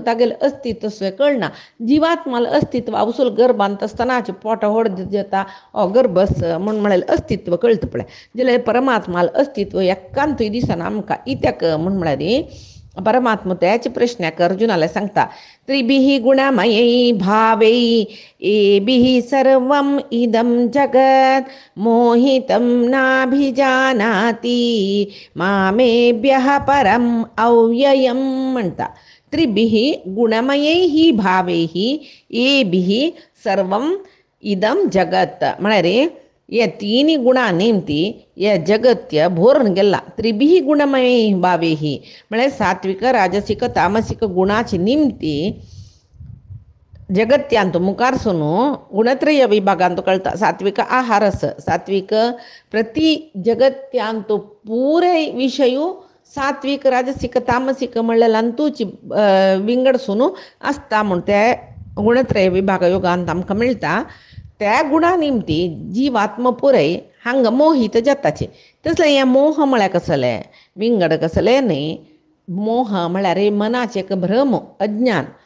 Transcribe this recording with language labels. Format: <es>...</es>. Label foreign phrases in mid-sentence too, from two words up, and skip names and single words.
<kok>तागेलें अस्तित्व कळना जिवात्माला अस्तित्व आवसूल गर्भांत आसतनाच पोटा व्हड जाता गर्भस म्हळ्यार अस्तित्व कळटा पळय जाल्यार परमात्माला अस्तित्व एकांतूय दिसना आमकां इत्याक म्हळ्यार परमात्मा त्याच प्रश्नाक अर्जुनाला सांगता</kok> <sa>त्रिभिः गुणमयै भावै एभिः सर्वम् इदं जगत् मोहितं नाभिजानाति मामेभ्यः परम् अव्ययम्</sa> <kok>म्हणटा</kok> <sa>त्रिभिः गुणमयै भावैः एभिः सर्वम् इदं जगत्</sa> <kok>म्हळ्यार ये तीन गुणां नेमती ये जगत्य भोरून गेला</kok> <sa>त्रिभिः गुणमयै भावैः</sa> <kok>म्हळ्यार सात्विक राजसिक तामसिक गुणाची निमती जगत्यांत मुखार सुनू गुणत्रय विभागांत कळटा सात्विक आहार आस सात्विक प्रति जगत्यांत पुरे विशयू सात्विक राजसिक तामसिक म्हणल्यार विंगड सुनू आसता म्हण ते गुणत्रय विभाग योगांत आमकां मेळटा त्या गुणा निमती जीवात्म पुरय हांगा मोहीत जाताचे तसलें हें मोह म्हळ्यार कसलें विंगड कसलें न्ही मोह म्हळ्यार मनाचें एक भ्रम अज्ञान</kok>